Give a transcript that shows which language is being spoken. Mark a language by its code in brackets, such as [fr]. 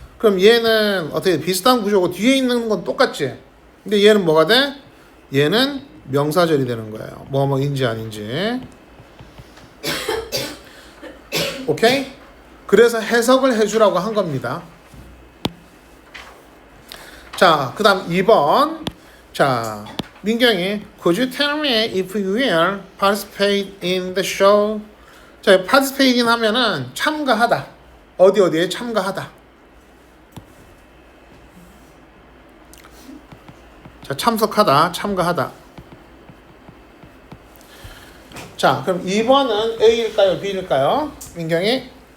[ko] 그럼 얘는 어떻게 비슷한 구조고 뒤에 있는 건 똑같지? 근데 얘는 뭐가 돼? 얘는 명사절이 되는 거예요. 뭐뭐인지 아닌지. 오케이? 그래서 해석을 해주라고 한 겁니다. 자, 그 다음 2번. 자, [en] 민경이 Could you tell me if you will participate in the show? [ko] 자, participate인 하면은 참가하다. 어디에 참가하다. 자, 참석하다, 참가하다. 자, 그럼 2번은 A일까요, B일까요? 민경이?